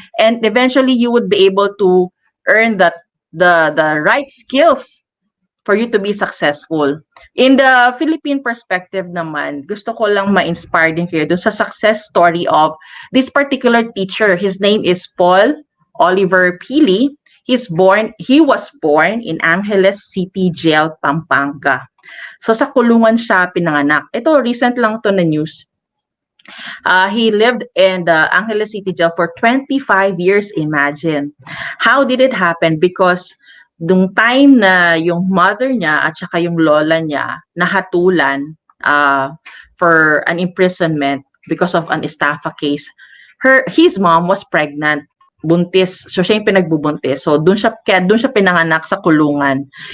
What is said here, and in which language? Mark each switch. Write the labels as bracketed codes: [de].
[en] And eventually you would be able to earn the right skills for you to be successful. In the Philippine perspective naman, [tl] gusto ko lang ma-inspire din kayo dun sa [en] success story of this particular teacher. His name is Paul Oliver Pili. He was born in Angeles City Jail, Pampanga. [tl] So sa kulungan siya pinanganak. Ito, recent lang to na news. [en] He lived in the Angeles City Jail for 25 years, imagine. How did it happen? Because [tl] nung time na yung mother niya at saka yung lola niya nahatulan [en] for an imprisonment because of an estafa case, his mom was pregnant, buntis. [tl] So siya yung pinagbubuntis. So doon siya pinanganak sa kulungan.